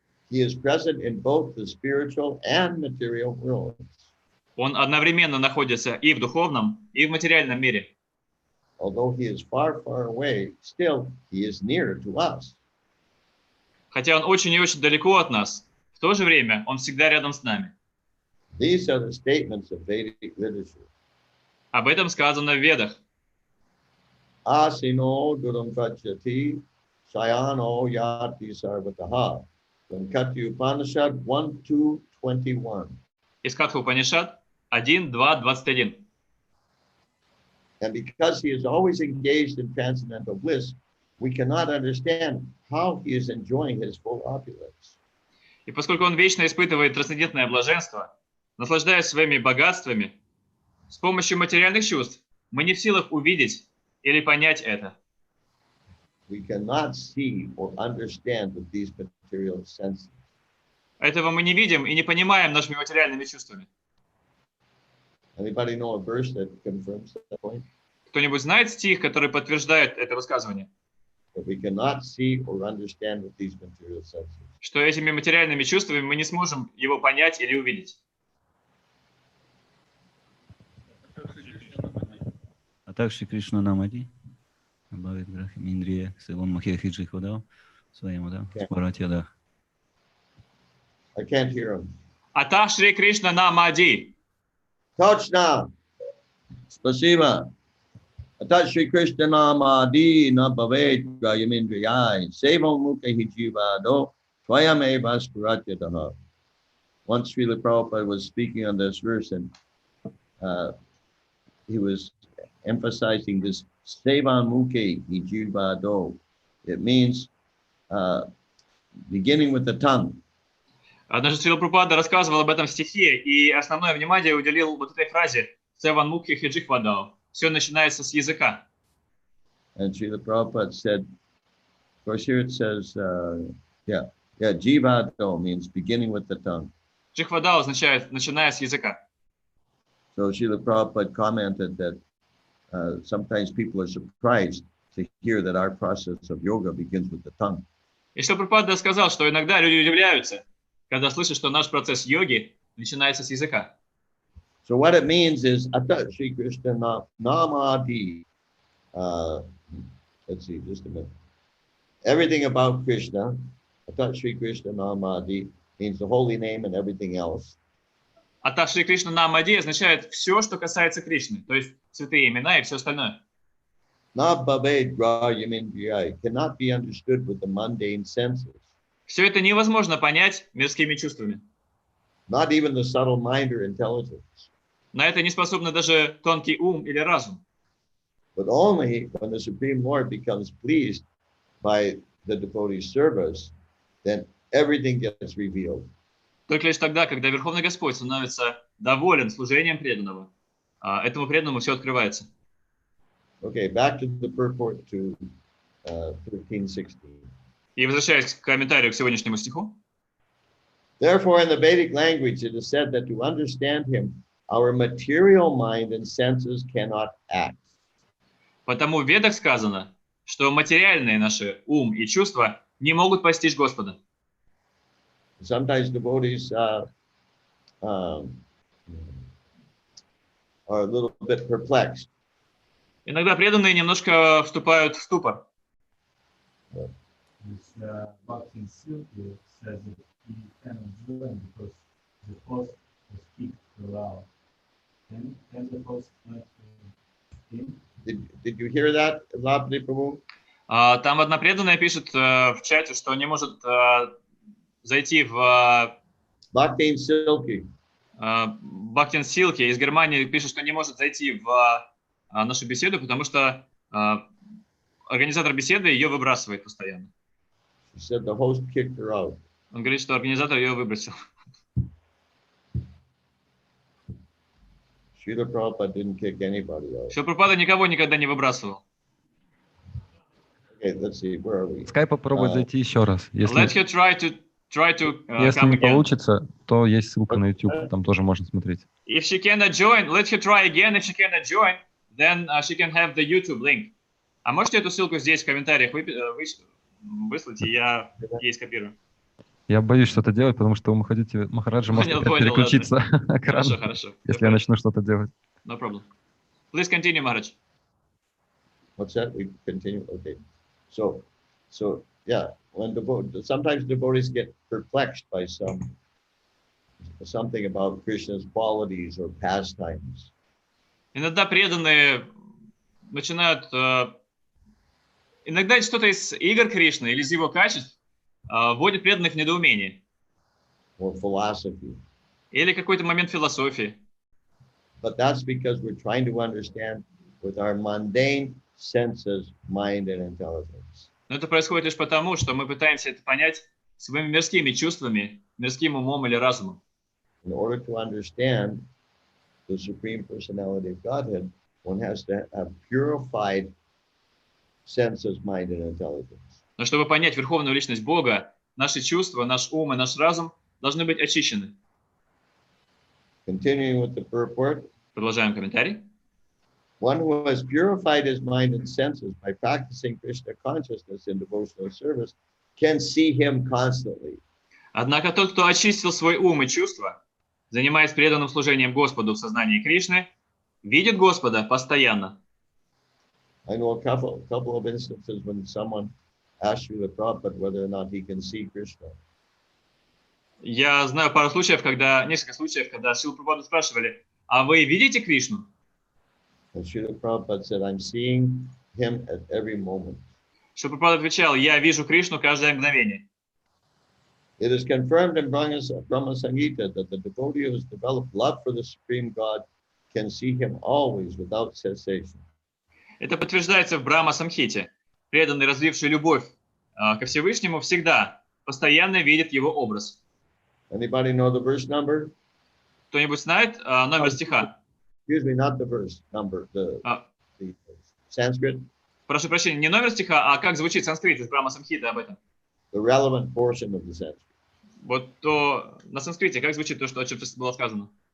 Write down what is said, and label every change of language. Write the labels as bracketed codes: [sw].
[en] He is present in both the spiritual and material worlds. [ru] Он одновременно находится и в духовном, и в материальном мире. [en] Although he is far, far away, still he is near to us. [ru] Хотя он очень и очень далеко от нас, в то же время он всегда рядом с нами. [en] These are the statements of Vedic literature. [ru] Об этом сказано в Ведах. [sa] Asino durum kachati sayano yati sarvataha. [en] From Katha Upanishad 1:2-21. [ru] Из Катха Упанишад 1:2-21. [en] And because he is always engaged in transcendental bliss, we cannot understand how he is enjoying his full opulence. [ru] И поскольку он вечно испытывает трансцендентное блаженство, наслаждаясь своими богатствами, с помощью материальных чувств мы не в силах увидеть или понять это. [en] We cannot see or understand with these material senses. [ru] Этого мы не видим и не понимаем нашими материальными чувствами. [en] Anybody know a verse that confirms that point? [ru] Кто-нибудь знает стих, который подтверждает это высказывание? [en] That we cannot see or understand with these material senses. [ru] Что этими материальными чувствами мы не сможем его понять или увидеть. [sa] А также Кришна Намади, Бхавит Грахим Индрия, Севон Махехиджи Ходал, своему, да, Спаратья, да. [en] I can't hear him. [sa] Ата Шри Кришна Намади. [ru] Точно! Спасибо. [sa] Ata Shri Krishna Namadi na bhavet gayamindriyai sevam mukhi jivado swayameva spuratyataha. [en] Once Srila Prabhupada was speaking on this verse and he was emphasizing this [sa] sevam mukhi jivado. [en] It means beginning with the tongue. [ru] Однажды Срила Прабхупада рассказывал об этом стихе и основное внимание уделил вот этой фразе [sa] «Севан мукхи хиджих вадау». [ru] Все начинается с языка. [en] And Srila Prabhupada said, of course here it says, jivado means beginning with the tongue. [ru] Джихвадау означает «начиная с языка». [en] So Srila Prabhupada commented that sometimes people are surprised to hear that our process of yoga begins with the tongue. [ru] И Срила Прабхупада сказал, что иногда люди удивляются, когда слышат, что наш процесс йоги начинается с языка. [en] So what it means is [sa] Ata Shri Krishna Namadi. [en] Let's see, just a minute. Everything about Krishna, [sa] Ata Shri Krishna Namadi, [en] means the holy name and everything else. [sa] Ата Шри Кришна Намади [ru] означает все, что касается Кришны, то есть святые имена и все остальное. [sa] Na bhaved grayamindriyai [en] cannot be understood with the mundane senses. [ru] Все это невозможно понять мирскими чувствами. [en] Not even the subtle mind or intelligence. [ru] На это не способны даже тонкий ум или разум. [en] But only when the Supreme Lord becomes pleased by the devotee's service, then everything gets revealed. [ru] Только лишь тогда, когда Верховный Господь становится доволен служением преданного, этому преданному все открывается. [en] Okay, back to the purport to 13:16. [ru] И возвращаясь к комментарию к сегодняшнему стиху. [en] Therefore, in the Vedic language, it is said that to understand him, our material mind and senses cannot act. [ru] Потому в Ведах сказано, что материальные наши ум и чувства не могут постичь Господа. [en] Sometimes devotees are a little bit perplexed. [ru] Иногда преданные немножко вступают в ступор. [en] Bhakti Silky says that he cannot join because the host was kicked around. Can the host not him? Did you hear that, Labdi Prabhu? [ru] Там одна преданная пишет в чате, что не может зайти в [en] Bhakti Silky. [ru] Бхактин Силки из Германии пишет, что не может зайти в нашу беседу, потому что организатор беседы ее выбрасывает постоянно. [en] She said the host kicked her out. [ru] Он говорит, что организатор ее выбросил. [en] Srila Prabhupada didn't kick anybody out. [ru] Шрила Прабхупада никого никогда не выбрасывал. [en] Okay, let's see, where are we? [ru] Скай попробует зайти еще раз. [en] Let [ru] Если, [en] her try to [ru] если [en] come [ru] не [en] again. [ru] получится, то есть ссылка на YouTube, там тоже можно смотреть. [en] If she cannot join, let her try again. If she cannot join, then she can have the YouTube link. [ru] А можете эту ссылку здесь в комментариях выслать, и я ей скопирую. Я боюсь что-то делать, потому что у Махараджа может Понял, опять понял, переключиться экран, Хорошо, хорошо. если я начну что-то делать. [en] No problem. Please continue, Maharaj. What's that? We continue, okay. So yeah, when sometimes devotees get perplexed by something about Krishna's qualities or pastimes. [ru] Иногда преданные начинают... Иногда что-то из игр Кришны или из его качеств вводит преданных в недоумение. [en] Or philosophy. [ru] Или какой-то момент философии. [en] But that's because we're trying to understand with our mundane senses, mind, and intelligence. [ru] Но это происходит лишь потому, что мы пытаемся это понять своими мирскими чувствами, мирским умом или разумом. [en] In order to understand the Supreme Personality of Godhead, one has to have purified senses, mind, and intelligence. [ru] Но чтобы понять Верховную Личность Бога, наши чувства, наш ум и наш разум должны быть очищены. [en] Continuing with the purport, [ru] Продолжаем комментарий. [en] one who has purified his mind and senses by practicing Krishna consciousness in devotional service can see him constantly. [ru] Однако тот, кто очистил свой ум и чувства, занимаясь преданным служением Господу в сознании Кришны, видит Господа постоянно. [en] I know a couple of instances when someone asked Srila Prabhupada whether or not he can see Krishna. [ru] Я знаю несколько случаев, когда Шрила Прабхупаду спрашивали, а вы видите Кришну? [en] And Srila Prabhupada said, I'm seeing him at every moment. [ru] Шрила Прабхупада отвечал, я вижу Кришну каждое мгновение. [en] It is confirmed in Brahma Samhita that the devotee who has developed love for the Supreme God can see him always without cessation. [ru] Это подтверждается в Брахма Самхите. Преданный, развивший любовь ко Всевышнему, всегда, постоянно видит его образ. [en] Anybody know the verse number? [ru] Кто-нибудь знает номер стиха? [en] Excuse me, not the verse number, the Sanskrit. [ru] Прошу прощения, не номер стиха, а как звучит санскрит из Брахма Самхиты об этом. [en] The relevant portion of the Sanskrit. [ru] Вот то на санскрите, как звучит то, что о чем было сказано?